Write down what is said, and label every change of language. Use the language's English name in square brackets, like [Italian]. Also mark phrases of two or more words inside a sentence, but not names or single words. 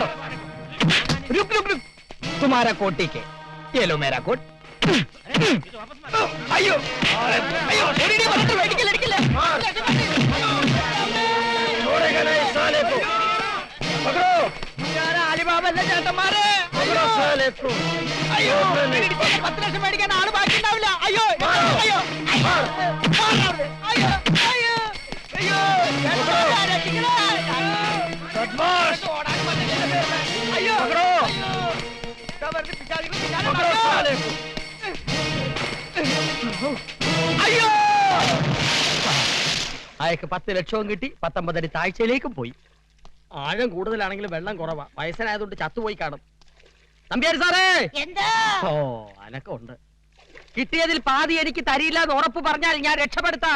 [Hindi] रुक रुक रुक, तुम्हारा कोट ठीक है, ये लो मेरा कोट। अयो अयो छोड़ेगा नहीं साले को, पकड़ो। यार आली बाबा ने जाता मारे, पकड़ो साले को। [Malayalam] अयो 10 ലക്ഷം മേടിക്കാൻ ആള് ബാക്കി ഉണ്ടാവില്ല. അയ്യോ അയ്യോ അയ്യോ അയ്യോ അയ്യോ [Hindi] बदमाश अयो पकड़ो पकड़ो साले को [Malayalam] अयो അയക്ക് 10 ലക്ഷവും കിട്ടി 19 അടി താഴ്ചയിലേക്കും പോയി ആഴം കൂടുതലാണെങ്കിലും വെള്ളം കുറവാ വയസ്സനായതുകൊണ്ട് ചത്തുപോയി കാണും നമ്പ്യാരി സാറേ എന്താ ഓ അനക്കുണ്ട് കിട്ടിയതിൽ പാതി എനിക്ക് തരില്ല എന്ന് ഉറപ്പ് പറഞ്ഞാൽ ഞാൻ രക്ഷപ്പെടുത്താം